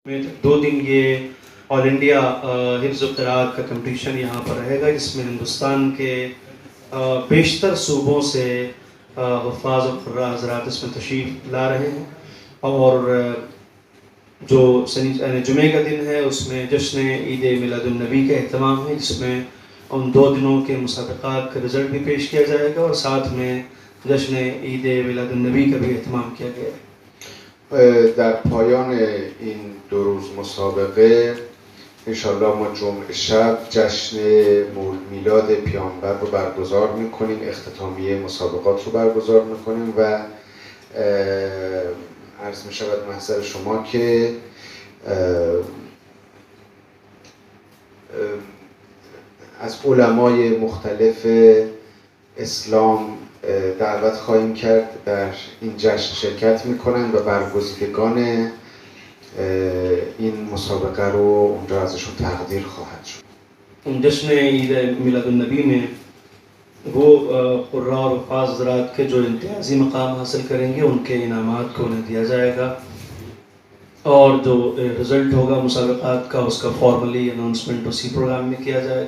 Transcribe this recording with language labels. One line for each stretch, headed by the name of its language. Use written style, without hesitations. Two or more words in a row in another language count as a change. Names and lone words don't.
Urdu: میں 2 دن یہ
English: All India
Urdu: حفظ قراءت کا کمپٹیشن یہاں پر رہے گا، جس میں ہندوستان کے بیشتر صوبوں سے حفاظ اور قراء حضرات اس میں تشریف لا رہے ہیں. اور جو جمعے کا دن ہے اس میں جشن عید میلادالنبی کا اہتمام ہے، جس میں ان 2 دنوں کے مسابقات کا رزلٹ بھی پیش کیا جائے گا اور ساتھ میں جشن عید میلادالنبی کا بھی اہتمام کیا گیا ہے.
Persian: در پایان این 2 روز مسابقه انشالله ما جمعه شب جشن میلاد پیامبر رو برگزار میکنیم، اختتامیه مسابقات رو برگزار میکنیم و عرض میشود محضر شما که از علمای مختلف اسلام دعوت خواهیم کرد در این جشن شرکت میکنن و برگزیدگان این مسابقه رو اونجا ازشون تقدیر خواهد شد.
Urdu: جشن عید میلادالنبی میں وہ قراء اور حفاظ حضرات کے جو امتیازی مقام حاصل کریں گے ان کے انعامات کو انہیں دیا جائے گا اور جو رزلٹ ہوگا مسابقات کا اس کا
English: formally announcement
Urdu: اسی پروگرام میں کیا جائے گا.